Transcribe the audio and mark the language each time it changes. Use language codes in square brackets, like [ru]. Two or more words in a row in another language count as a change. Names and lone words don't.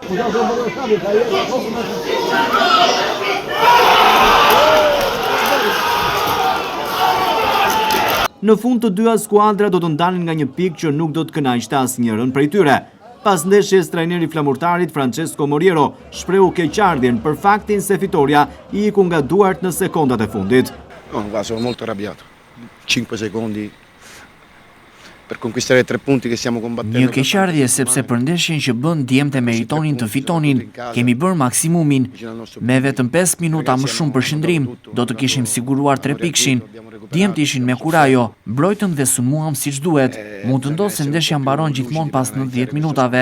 [sq] Në fund të dyja skuadra do të ndalin nga një pikë që nuk do të kënaqte asnjërin prej tyre. Pas ndeshjes, trajneri Flamurtarit Francesco Moriero shprehu keqardhjen për faktin se fitoria i iku nga Duart në sekondat e fundit. [it] Sono molto arrabbiato. 5 secondi per conquistare 3 punti che stiamo combattendo. [sq] Një keqardhje sepse për ndeshjen që bën djemtë meritonin të fitonin, kemi bërë maksimumin. Me vetëm 5 minuta më shumë për shëndrim, do të kishim siguruar 3 pikshin. Djemtë ishin me kurajo, mbrojtëm dhe sulmuam siç duhet. Mund të ndodhë se ndeshja mbaron gjithmonë pas 90 minutave.